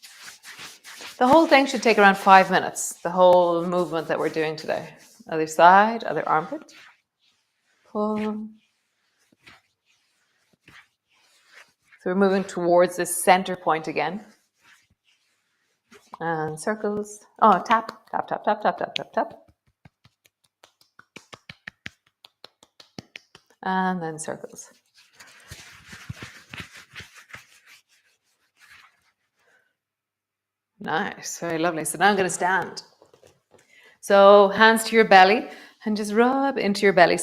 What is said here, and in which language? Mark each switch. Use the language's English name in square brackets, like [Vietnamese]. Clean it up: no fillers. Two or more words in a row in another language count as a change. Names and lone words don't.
[English] The whole thing should take around 5 minutes, the whole movement that we're doing today. Other side, other armpit. Pull. So we're moving towards this center point again. And circles. Oh, tap, tap, tap, tap, tap, tap, tap, tap. And then circles. Nice, very lovely. So now I'm going to stand. So hands to your belly and just rub into your belly.